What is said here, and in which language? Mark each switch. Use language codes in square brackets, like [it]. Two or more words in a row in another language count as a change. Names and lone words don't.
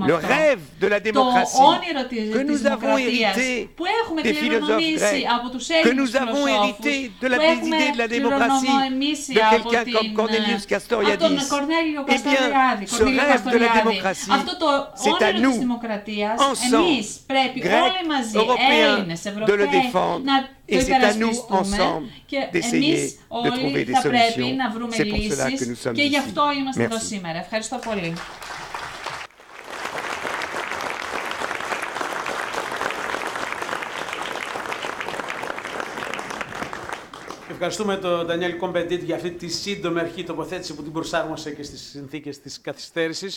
[fr] Le rêve de la démocratie que nous avons hérité des philosophes grecs, que nous avons hérité de la idée de la démocratie de quelqu'un comme Cornelius Castoriadis, eh bien, ce rêve de la démocratie, c'est à nous, ensemble, Grecs, Européens, de le défendre. Et c'est à nous, ensemble, d'essayer de trouver des solutions. C'est pour cela que nous sommes ici. Merci. [el] Ευχαριστούμε τον Ντανιέλ Κομπεντίτ για αυτή τη σύντομη αρχή τοποθέτηση που την προσάρμοσε και στις συνθήκες της καθυστέρησης.